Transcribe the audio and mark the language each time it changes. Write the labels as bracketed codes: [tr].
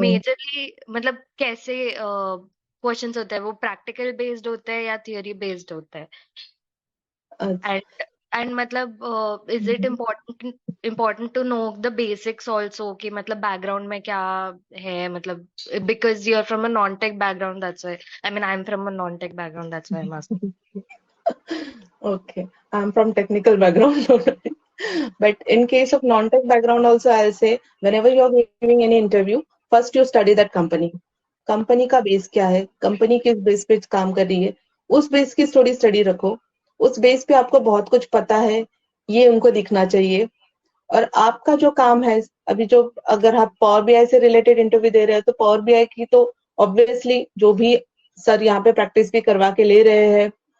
[hi] Majorly मतलब कैसे questions होते हैं, वो प्रैक्टिकल बेस्ड होते हैं या थियरी बेस्ड होते हैं? अच्छा, [en] and मतलब is it important to know the basics also, [hi] कि मतलब बैकग्राउंड में क्या है, [en] मतलब because you are from a non tech background, that's why, I mean I am from a non tech background, that's why I am asking. okay, I'm from technical background. But in case of non-tech background also, I'll say whenever you're giving any interview, first you study that company. [hi] Company का base क्या है, company किस base पे काम कर रही है, उस बेस की थोड़ी स्टडी रखो। उस बेस पे आपको बहुत कुछ पता है, ये उनको दिखना चाहिए। और आपका जो काम है अभी, जो अगर आप पावर बीआई से रिलेटेड इंटरव्यू दे रहे हैं, तो पावर बीआई की तो ऑब्वियसली जो भी सर यहाँ पे प्रैक्टिस भी करवा के ले रहे हैं,